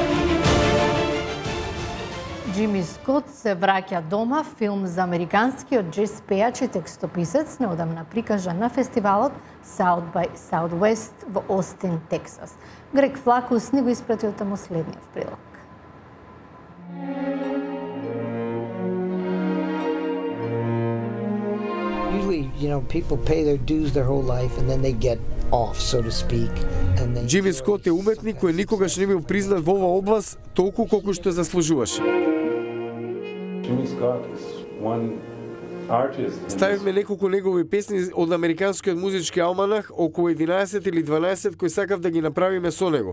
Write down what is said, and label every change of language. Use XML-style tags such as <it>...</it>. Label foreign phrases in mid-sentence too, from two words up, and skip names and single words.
<mk>Джими Скот се враќа дома, филм за американскиот джез пејач и текстописец, неодамна прикажан на фестивалот South by Southwest во Остин, Тексас. Грег Флакус ни го испрати од таму следниот прилог.</mk> <en>Usually, people pay their dues their whole life and then they get off, so to speak.</en> <mk>Джими Скот е уметник кој никогаш не бил признат во оваа област толку колку што заслужуваше. Ставивме неколку негови песни од американскиот музички алманах, околу 11 или 12 кои сакав да ги направиме со него.</mk>